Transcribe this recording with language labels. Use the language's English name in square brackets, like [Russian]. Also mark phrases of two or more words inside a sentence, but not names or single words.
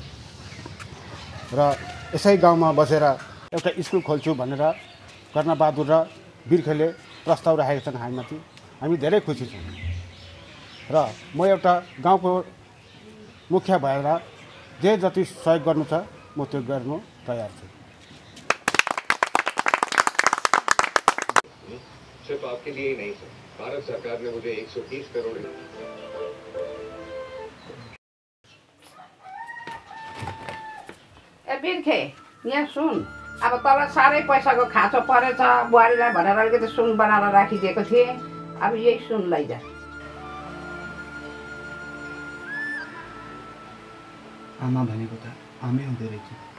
[Nepali] र यसै गाउँमा बसेर एउटा स्कुल खोल्छु भनेर कर्णबहादुर र बिर्खेले प्रस्ताव राखेका छन् हामीमाथि। हामी धेरै खुसी छौँ र म एउटा गाउँको मुखिया भएर जे जति सहयोग गर्नु छ म त्यो गर्नु तयार छु। [Hindi] सिर्फ आपके लिए ही नहीं सर, भारत सरकार ने मुझे 130 करोड़। [Nepali] ए बिर्खे, यहाँ सुन, अब तल साह्रै पैसाको खाँचो परेछ, बुहारीलाई भनेर अलिकति सुन बनाएर राखिदिएको थिएँ। अब यही सुन लैजा। आमा भनेको त आमै हुँदो रहेछ।